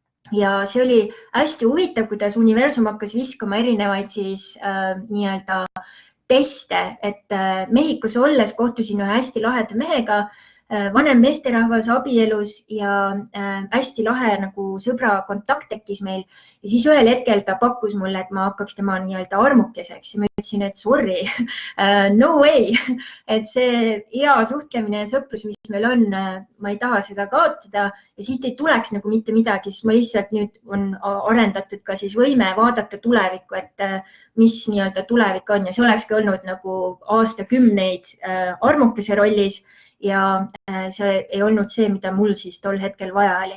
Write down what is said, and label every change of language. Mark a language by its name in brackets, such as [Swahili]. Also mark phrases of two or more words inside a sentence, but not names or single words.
[Estonian] ja see oli hästi huvitav, kuidas universum hakkas viskama erinevaid siis nii-öelda teste, et Mehhikos olles kohtusin ühe hästi laheda mehega, vanem meesterahvas abielus ja hästi lahe nagu sõbra kontakt tekkis meil ja siis ühel hetkel ta pakkus mulle, et ma hakkaks tema nii-öelda armukeseks ja ma ütlesin, et [English] sorry, no way, [Estonian] et see hea suhtlemine ja sõprus, mis meil on, ma ei taha seda kaotada ja siit ei tuleks nagu mitte midagi, sest ma lihtsalt nüüd on arendatud ka siis võime vaadata tulevikku, et mis nii-öelda tulevik on ja see olekski olnud nagu aastakümneid armukese rollis ja see ei olnud see, mida mul siis tol hetkel vaja oli.